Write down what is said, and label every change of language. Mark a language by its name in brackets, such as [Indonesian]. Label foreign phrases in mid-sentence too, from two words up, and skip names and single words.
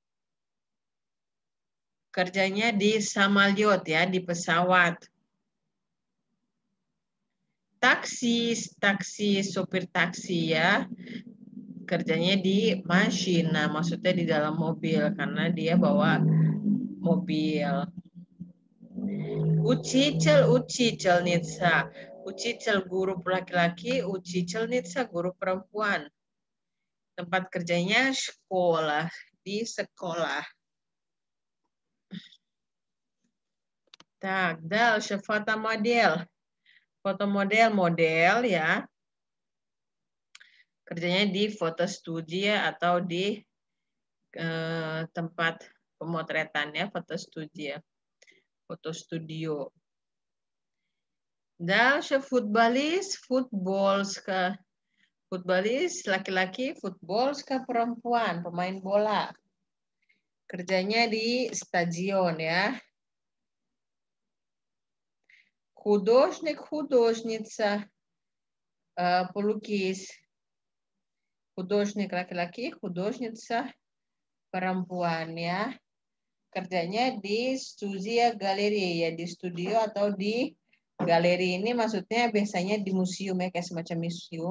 [Indonesian] Kerjanya di samalyot ya, di pesawat. Taksi, sopir taksi ya. Kerjanya di masyina, maksudnya di dalam mobil karena dia bawa mobil. [Russian] Учительница. [Indonesian] Учитель guru laki-laki, учительница guru perempuan. Tempat kerjanya sekolah, di sekolah. [Russian] Так, дальше фотомодель. [Indonesian] Fotomodel model ya. Kerjanya di foto studio atau di tempat pemotretan ya, foto studio. Foto studio. [Russian] Дальше футболист, футболистка. [Indonesian] Futbolis laki-laki, futbolska perempuan, pemain bola. Kerjanya di stadion ya. [Russian] Художник, художница, [Indonesian] pelukis. Художник laki-laki, художница perempuan ya. Kerjanya di studio galeri ya, di studio atau di Galeri ini maksudnya biasanya di museum ya, kayak semacam museum.